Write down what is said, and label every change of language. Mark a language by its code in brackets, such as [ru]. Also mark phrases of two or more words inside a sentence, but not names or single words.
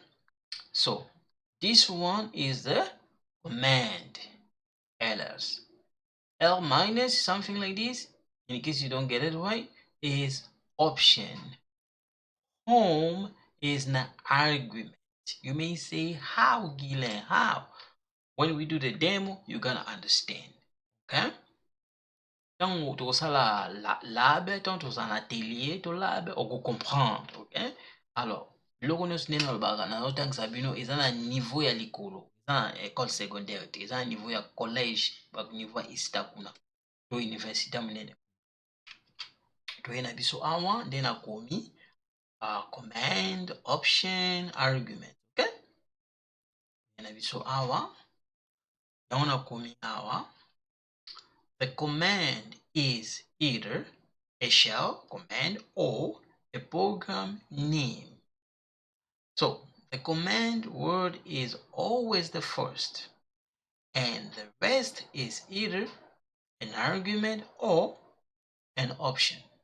[en] So this one is the command, ls. L minus something like this, in case you don't get it right, is option. Home is an argument. You may say, how, Guylain? How? When we do the demo, you're gonna understand. Okay? [ln] Ntango tokosala labe, ntango tozala na atelier tolabe okocomprendre. Okay? Alors, biloko nyonso nde nalobaka nazotangisa bino eza na niveau ya likolo, eza na [fr] école secondaire [ln] te, eza na niveau ya collège, niveau ya isita kuna to université monene. Toye na biso awa nde nakomi [en] command, option, argument. [ln] Okay? Na biso awa yango nakomi awa. [en] The command is either a shell command or a program name. So the command word is always the first, and the rest is either an argument or an option.